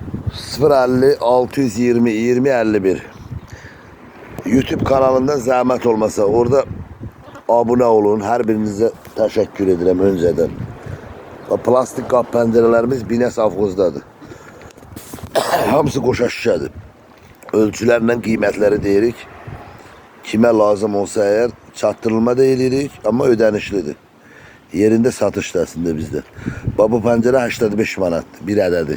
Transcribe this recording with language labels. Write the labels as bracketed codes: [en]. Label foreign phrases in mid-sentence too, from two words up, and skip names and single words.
[tr] 050 620 20 51 YouTube kanalında zahmet olmasa orada abone olun. Her birinize teşekkür ederim önceden. [az] Plastik qap pəncərələrimiz Binəs Avxozdadır. Hamısı qoşa şüşədir. Ölçülərlə qiymətləri deyirik. Kimə lazım olsa eğer çatdırılma da edirik, amma ödənişlidir. Yerində satışdır əslində bizdə. Bu pəncərə 85 manatdır, bir ədədi.